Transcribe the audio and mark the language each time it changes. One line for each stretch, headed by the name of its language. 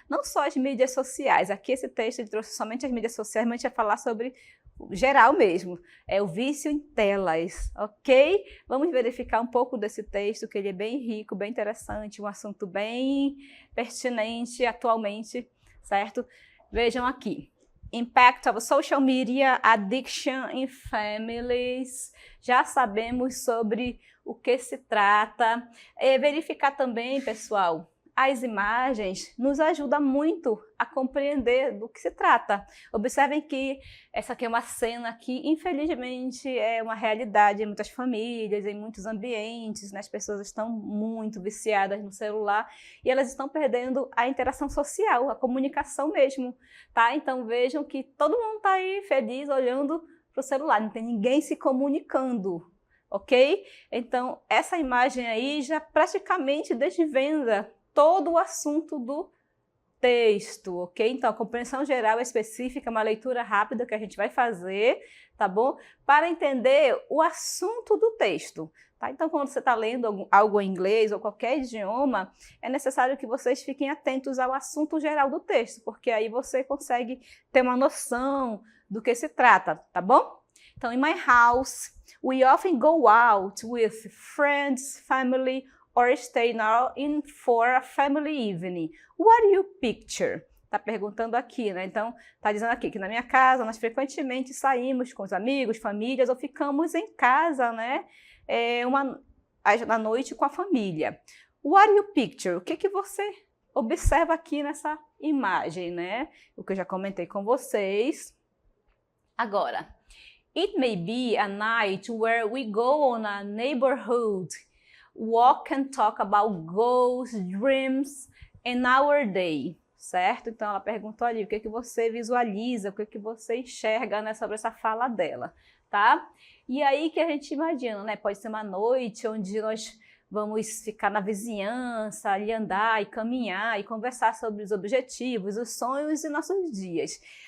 Portuguese: Não só as mídias sociais, aqui esse texto ele trouxe somente as mídias sociais, mas a gente vai falar sobre o geral mesmo, é o vício em telas, ok? Vamos verificar um pouco desse texto, que ele é bem rico, bem interessante, um assunto bem pertinente atualmente, certo? Vejam aqui. Impact of social media addiction in families. Já sabemos sobre o que se trata. Verificar também, pessoal, as imagens nos ajuda muito a compreender do que se trata. Observem que essa aqui é uma cena que, infelizmente, é uma realidade em muitas famílias, em muitos ambientes, né? As pessoas estão muito viciadas no celular e elas estão perdendo a interação social, a comunicação mesmo, tá? Então vejam que todo mundo está aí feliz olhando para o celular, não tem ninguém se comunicando, ok? Então essa imagem aí já praticamente desvenda todo o assunto do texto, ok? Então, a compreensão geral é específica, uma leitura rápida que a gente vai fazer, tá bom? Para entender o assunto do texto, tá? Então, quando você está lendo algo em inglês ou qualquer idioma, é necessário que vocês fiquem atentos ao assunto geral do texto, porque aí você consegue ter uma noção do que se trata, tá bom?
English: Então, in my house, we often go out with friends, family, or stay now in for a family evening. What do you picture?
Portuguese: Tá perguntando aqui, né? Então, tá dizendo aqui que na minha casa nós frequentemente saímos com os amigos, famílias, ou ficamos em casa, né? Na noite com a família.
English: What do you picture?
Portuguese: O que que você observa aqui nessa imagem, né? O que eu já comentei com vocês.
English: Agora, it may be a night where we go on a neighborhood walk and talk about goals, dreams and our day, certo?
Portuguese: Então ela perguntou ali o que você visualiza, o que você enxerga, né, sobre essa fala dela, tá? E aí que a gente imagina, né? Pode ser uma noite onde nós vamos ficar na vizinhança, ali andar e caminhar e conversar sobre os objetivos, os sonhos e nossos dias.